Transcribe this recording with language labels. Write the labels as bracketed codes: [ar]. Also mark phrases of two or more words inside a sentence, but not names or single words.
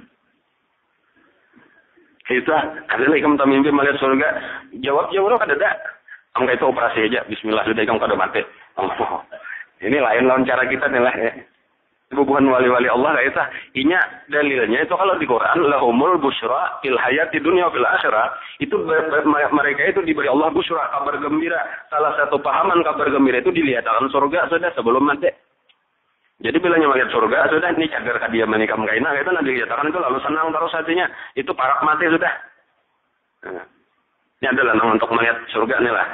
[bjn] Itu adalah ikam tamimpi melihat surga. Jawab kada ada. Kamu kayak itu operasi aja. Bismillah sudah ikam kada mati. Oh, ini lain cara kita nih lah ya. Bukan wali-wali Allah kayak itu. Inya dalilnya itu kalau di Quran [ar] لهم البشرى في الحياة الدنيا في الآخرة. [id] Itu mereka itu diberi Allah busyra, kabar gembira. Salah satu pahaman kabar gembira itu dilihatkan surga sudah sebelum mati. [bjn] Jadi bilanya melihat surga sudah ini cagar kadiaman ikam kaina itu nanti dilihatkan itu lalu senang terus hatinya. Itu parak mati sudah. Nah, ini adalah untuk melihat surga nih lah.